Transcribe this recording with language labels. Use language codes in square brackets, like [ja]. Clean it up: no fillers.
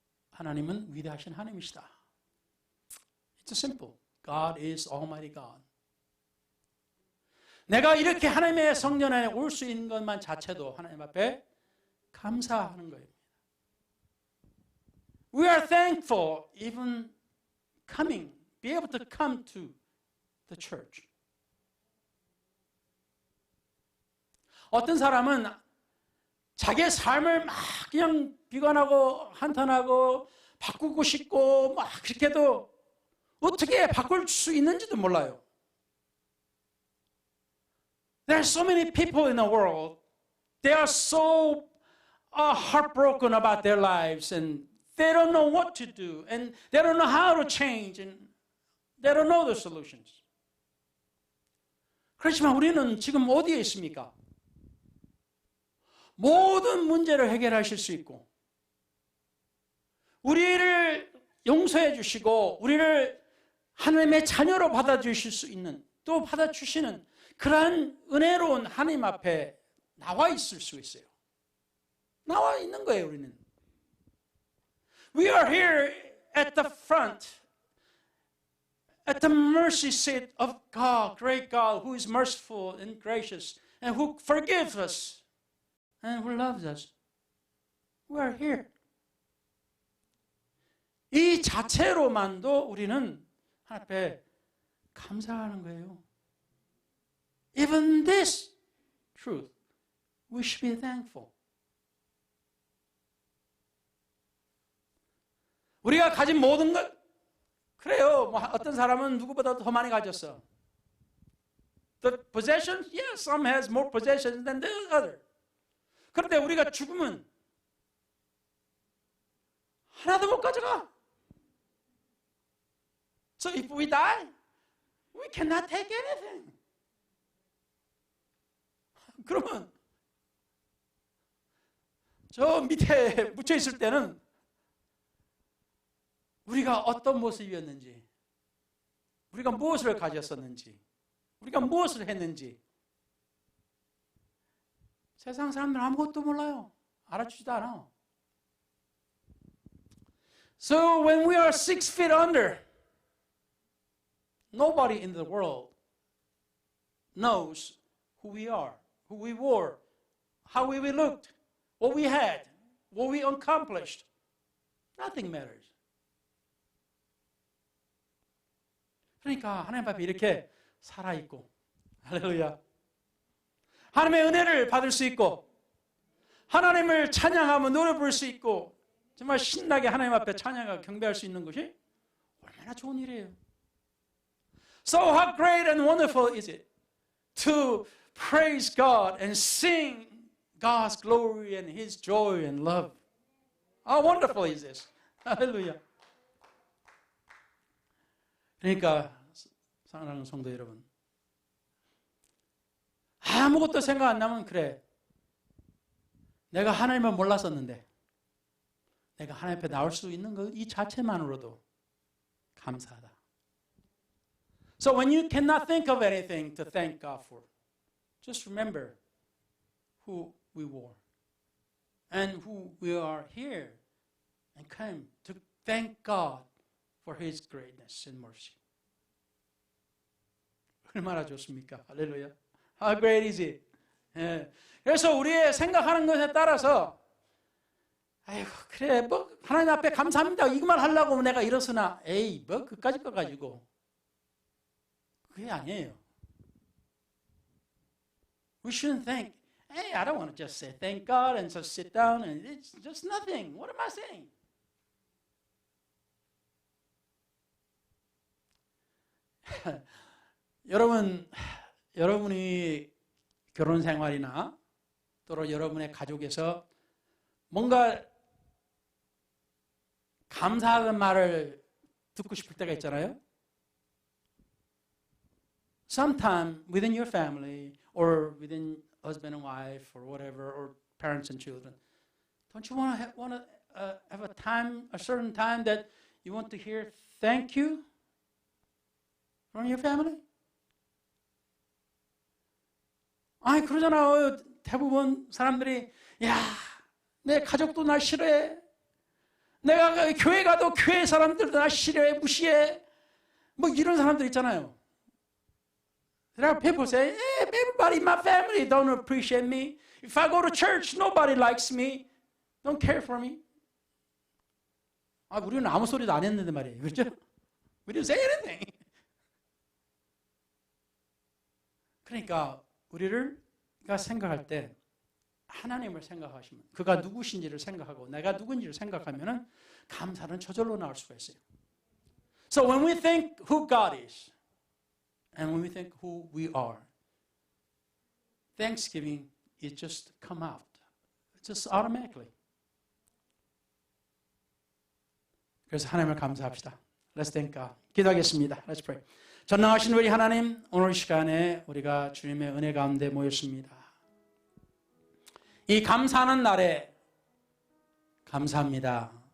[ko] 하나님은 위대하신 하나님이시다. [en] It's simple. God is Almighty God. [ko] 내가 이렇게 하나님의 성전에 올 수 있는 것만 자체도 하나님 앞에 감사하는 거예요. [en] We are thankful even be able to come to the church. [ko] 어떤 사람은 자기의 삶을 막 그냥 비관하고 한탄하고 바꾸고 싶고 막 그렇게 해도 어떻게 바꿀 수 있는지도 몰라요. [en] There are so many people in the world. They are so heartbroken about their lives and they don't know what to do and they don't know how to change and they don't know the solutions. [ko] 그렇지만 우리는 지금 어디에 있습니까? 모든 문제를 해결하실 수 있고 우리를 용서해 주시고 우리를 하나님의 자녀로 받아주실 수 있는, 또 받아주시는 그러한 은혜로운 하나님 앞에 나와 있을 수 있어요. 나와 있는 거예요, 우리는. [en] We are here at the front, at the mercy seat of God, great God, who is merciful and gracious, and who forgives us, and who loves us. We are here. [ko] 이 자체로만도 우리는 하나님 앞에 감사하는 거예요. [en] Even this truth, we should be thankful. [ko] 우리가 가진 모든 것, 그래요. 뭐 어떤 사람은 누구보다 더 많이 가졌어. [en] The possessions, yes, some has more possessions than the other. [ko] 그런데 우리가 죽으면 하나도 못 가져가. [en] So if we die, we cannot take anything. [ko] 그러면 저 밑에 묻혀 있을 때는 우리가 어떤 모습이었는지, 우리가 무엇을 가졌었는지, 우리가 무엇을 했는지 세상 사람들은 아무것도 몰라요. 알아주지도 않아. [en] So when we are 6 feet under, nobody in the world knows who we are, who we were, how we looked, what we had, what we accomplished. Nothing matters. [ko] 그러니까 하나님 앞에 이렇게 살아있고, 할렐루야. 하나님의 은혜를 받을 수 있고, 하나님을 찬양하며 노래 부를 수 있고, 정말 신나게 하나님 앞에 찬양하고 경배할 수 있는 것이 얼마나 좋은 일이에요. [en] So how great and wonderful is it to praise God and sing God's glory and His joy and love. How wonderful is this? 할렐루야. [ko] 그러니까 사랑하는 성도 여러분, 아무것도 생각 안 나면 그래. 내가 하나님을 몰랐었는데 내가 하나님 앞에 나올 수 있는 것 이 자체만으로도 감사하다. [en] So when you cannot think of anything to thank God for, just remember who we were and who we are here and come to thank God for His greatness and mercy. [ko] 얼마나 좋습니까? 할렐루야. [en] How great is it? [ko] 예. 그래서 우리의 생각하는 것에 따라서 아이고 그래 뭐 하나님 앞에 감사합니다 이것만 하려고 내가 이러으나 에이 뭐 그까짓 거 가지고 그게 아니에요. [en] We shouldn't think, hey, I don't want to just say thank God and just sit down and it's just nothing. What am I saying? [ko] 여러분이 결혼 생활이나 또는 여러분의 가족에서 뭔가 감사하는 말을 듣고 싶을 때가 있잖아요. [en] Sometime within your family or within husband and wife or whatever or parents and children, don't you want to have a time, a certain time that you want to hear thank you from your family? [ko] 아니 그러잖아요. 대부분 사람들이 야, 내 가족도 날 싫어해. 내가 교회 가도 교회 사람들도 날 싫어해, 무시해. 뭐 이런 사람들 있잖아요. [en] There are people say, hey, everybody in my family don't appreciate me. If I go to church, nobody likes me. Don't care for me. [ko] 아, 우리는 아무 소리도 안 했는데 말이에요. 그렇죠? [en] We didn't say anything. [ko] 그러니까 우리가 생각할 때 하나님을 생각하시면 그가 누구신지를 생각하고 내가 누군지를 생각하면 감사는 저절로 나올 수가 있어요. [en] So when we think who God is and when we think who we are, thanksgiving is just come out. Just automatically. [ko] 그래서 하나님을 감사합시다. [en] Let's thank God. [ko] 기도하겠습니다. [en] Let's pray. [ko] 전능하신 우리 하나님, 오늘 시간에 우리가 주님의 은혜 가운데 모였습니다. 이 감사하는 날에 감사합니다.